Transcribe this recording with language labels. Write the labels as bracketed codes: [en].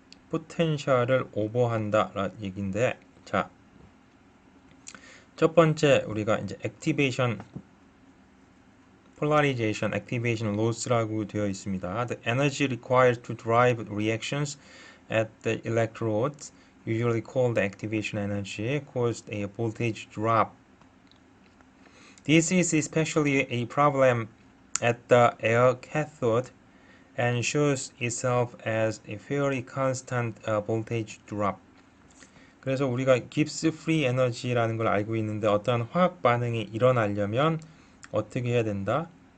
[ko] 포텐셜을 오버한다 라는 얘기인데 자, 첫 번째 우리가 이제 activation polarization, activation loss라고 되어 있습니다. [en] The energy required to drive reactions at the electrodes, usually called activation energy, caused a voltage drop. This is especially a problem at the air cathode and shows itself as a fairly constant voltage drop. [ko] 그래서 우리가 깁스 프리 에너지라는 걸 알고 있는데 어떠한 화학 반응이 일어나려면 어떻게 해야 된다?